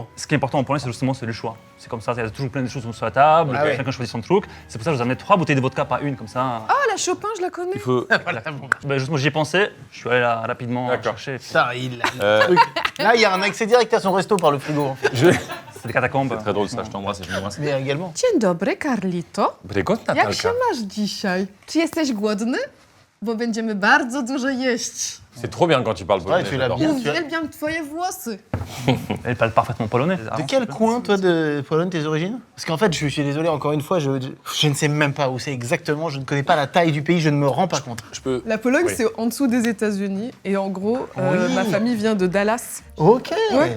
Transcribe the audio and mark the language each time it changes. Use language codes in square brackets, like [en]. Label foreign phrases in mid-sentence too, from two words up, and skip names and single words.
[fr] Ce qui est important en Pologne, c'est justement le choix. C'est comme ça, il y a toujours plein de choses sur la table, Ah ouais. chacun choisit son truc. C'est pour ça que je vous ai amené 3 bouteilles de vodka, pas une, comme ça. Ah, la Chopin, je la connais. Il faut. Ben, justement, j'y ai pensé, je suis allé là rapidement D'accord. chercher. Ça, il a le truc. Là, il y a un accès direct à son resto par le frigo, en fait. C'est des catacombes. C'est très drôle ça, je t'embrasse et je m'embrasse. Mais également. [pl] Dzień dobry, Carlito. Brykot, Jak Natalka. się masz dzisiaj? Czy jesteś głodny? Bo będziemy bardzo dużo jeść. [fr] C'est trop bien quand tu parles polonais. Ouais, tu l'as j'adore. bien. [pl] Uwielbiam twoje włosy. [fr] Elle parle parfaitement polonais. De quel coin, toi, de Pologne, tes origines? Parce qu'en fait, je suis désolé, encore une fois, je ne sais même pas où c'est exactement, je ne connais pas la taille du pays, je ne me rends pas compte. Je peux. La Pologne, Oui. c'est en dessous des États-Unis. Et en gros, Oui. ma famille vient de Dallas. Ok, Ouais.